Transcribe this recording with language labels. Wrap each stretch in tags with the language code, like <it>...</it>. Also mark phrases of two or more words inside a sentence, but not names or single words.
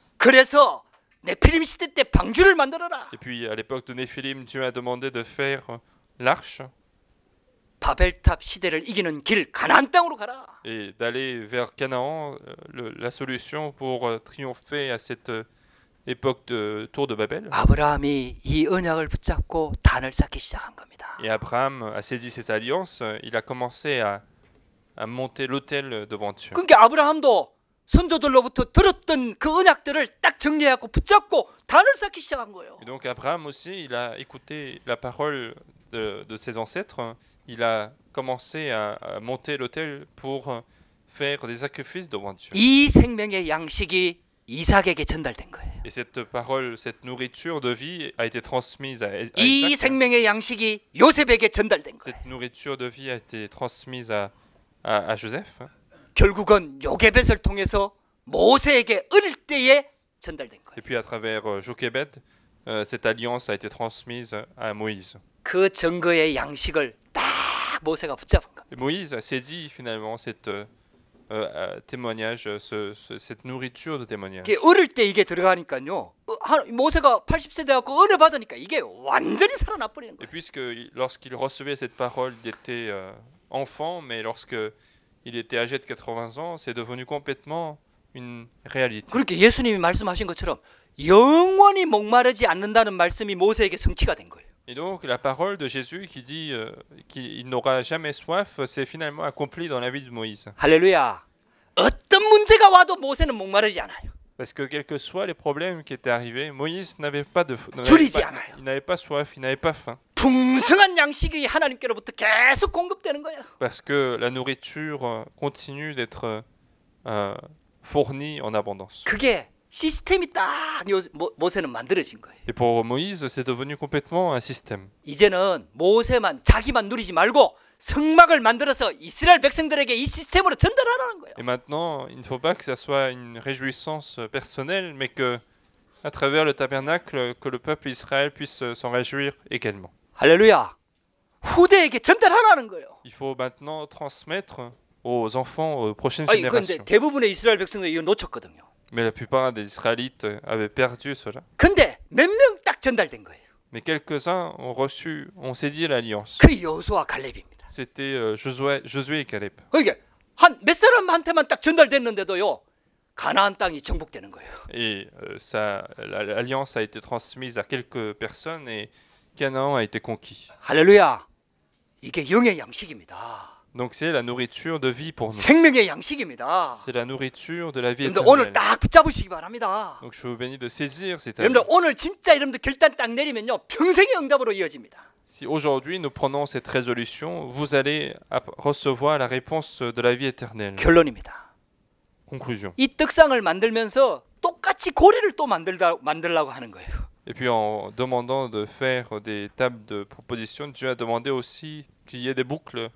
<ko>그래서 네피림 시대 때 방주를 만들어라.</ko> <fr>Et puis à l'époque de Néphilim, Dieu a demandé de faire l'arche</fr> <ko>바벨탑 시대를 이기는 길 가나안 땅으로 가라.</ko> <fr>et d'aller vers Canaan, la solution pour triompher à cette époque de tour de Babel.</fr> <ko>아브라함이 이 언약을 붙잡고 단을 쌓기 시작한 겁니다.</ko> <fr>Et Abraham a saisi cette alliance, il a commencé à monter l'autel devant Dieu.</fr> <ko>그러니까 아브라함도 선조들로부터 들었던 그 언약들을 딱 정리하고 붙잡고 단을 쌓기 시작한 거예요.</ko> <fr>Et donc Abraham aussi, il a écouté la parole de ses ancêtres. Il a commencé à monter l'autel pour faire des sacrifices devant Dieu.</fr> <ko>이 생명의 양식이 이삭에게 전달된 거예요.</ko> <fr>Et cette parole, cette nourriture de vie a été transmise à</fr> <ko>이</ko> <fr>Isaac.</fr> <ko>생명의 양식이 요셉에게 전달된 거예요.</ko> <fr>Cette nourriture de vie a été transmise à Joseph.</fr> <ko>결국은 요게벳을 통해서 모세에게 어릴 때에 전달된 거예요.</ko> <fr>Et puis à travers Jochebed, cette alliance a été transmise à Moïse.</fr> <ko>그 증거의 양식을 딱 모세가 붙잡은 거예요.</ko> <fr>Et Moïse a saisi finalement cette témoignage, cette nourriture de témoignage.</fr> <ko>이게 어릴 때 이게 들어가니까요. 모세가 80세 돼갖고 은혜 받으니까 이게 완전히 살아나 버리는</ko> <fr>Et</fr> <ko>거예요.</ko> <fr>puisque lorsqu'il recevait cette parole, il était enfant, mais lorsque il était âgé de 80 ans, c'est devenu complètement une réalité.</fr> <ko>그렇게 예수님이 말씀하신 것처럼 영원히 목마르지 않는다는 말씀이 모세에게 성취가 된 거예요.</ko> <fr>Et donc la parole de Jésus qui dit qu'il n'aura jamais soif, c'est finalement accompli dans la vie de Moïse.</fr> <ko>할렐루야. 어떤 문제가 와도 모세는 목마르지 않아요.</ko> <fr>Parce que quels que soient les problèmes qui étaient arrivés, Moïse n'avait pas</fr> <ko>줄이지 않아요.</ko> <fr>il n'avait pas soif, il n'avait pas faim.</fr> <ko>풍성한 양식이 하나님께로부터 계속 공급되는 거예요.</ko> <fr>Parce que la nourriture continue d'être fournie en abondance.</fr> <ko>그게 시스템이 딱 모세는 만들어진 거예요.</ko> <fr>Et pour Moïse, c'est devenu complètement un système.</fr> <ko>이제는 모세만 자기만 누리지 말고 성막을 만들어서 이스라엘 백성들에게 이 시스템으로 전달하라는 거예요.</ko> <fr>Et maintenant, il ne faut pas que ça soit une réjouissance personnelle, mais que, à travers le tabernacle, que le peuple Israël puisse s'en réjouir également.</fr> <ko>할렐루야. 후대에게 전달하라는 거예요.</ko> <fr>Il faut maintenant transmettre aux enfants, aux prochaines</fr> <ko>아니 그런데</ko> <fr>générations.</fr> <ko>대부분의 이스라엘 백성들이 이거 놓쳤거든요.</ko> <fr>Mais la plupart des Israélites avaient perdu cela.</fr> <ko>근데 몇 명 딱 전달된 거예요.</ko> <fr>Mais quelques-uns ont saisi l'alliance.</fr> <ko>그 여호수아 갈렙입니다.</ko> <fr>C'était Josué et Caleb.</fr> <ko>이게 한 몇 사람한테만 딱 전달됐는데도요. 가나안 땅이 정복되는 거예요.</ko> <fr>Et l'alliance a été transmise à quelques personnes et Canaan a été conquis.</fr> <ko>할렐루야. 이게 영의 양식입니다.</ko> <fr>Donc c'est la nourriture de vie pour nous.</fr> <ko>생명의 양식입니다.</ko> <fr>C'est la nourriture de la vie</fr> <ko>여러분들 오늘</ko> <fr>éternelle.</fr> <ko>딱 붙잡으시기 바랍니다.</ko> <fr>Donc je vous bénis de saisir cette</fr> <ko>여러분들</ko> <fr>alliance.</fr> <ko>오늘 진짜 여러분들 결단 딱 내리면요. 평생의 응답으로 이어집니다.</ko> <fr>Si aujourd'hui nous prenons cette résolution, vous allez recevoir la réponse de la vie éternelle.</fr> <ko>결론입니다.</ko> <fr>Conclusion.</fr> <ko>이 떡상을 만들면서 똑같이 고리를 또 만들려고 하는 거예요.</ko> <fr>Et puis en demandant de faire des tables de proposition, Dieu a demandé aussi qu'il y ait des boucles</fr>